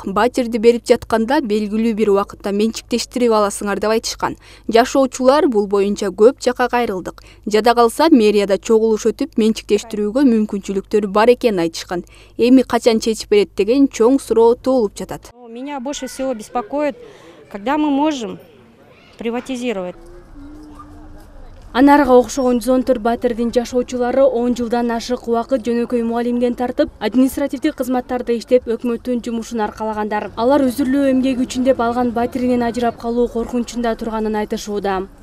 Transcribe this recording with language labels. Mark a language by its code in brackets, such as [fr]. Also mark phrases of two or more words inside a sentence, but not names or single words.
[ky] Батирди берип жатканда белгилүү бир убакытта менчиктештирип аласыңар деп айтышкан. Жашоочулар бул боюнча көп жака кайрылдык. Жада калса мэрияда чогулуш өтүп менчиктештирүүгө мүмкүнчүлүктөр бар экенин айтышкан. Эми качан чечип берет деген чоң суроо туулуп жатат. [ru] Меня больше всего беспокоит, когда мы можем приватизировать. [ky] Анарга окшогон 114 батирдин жашоочулары 10 жылдан ашык убакыт жөнөкөй мугалимден тартып, административдик кызматтарда иштеп өкмөттүн жумушун аркалагандар. Алар үзүрлүү эмгек үчүн деп алган батиринен ажырап калуу коркунучунда турганын айтышууда.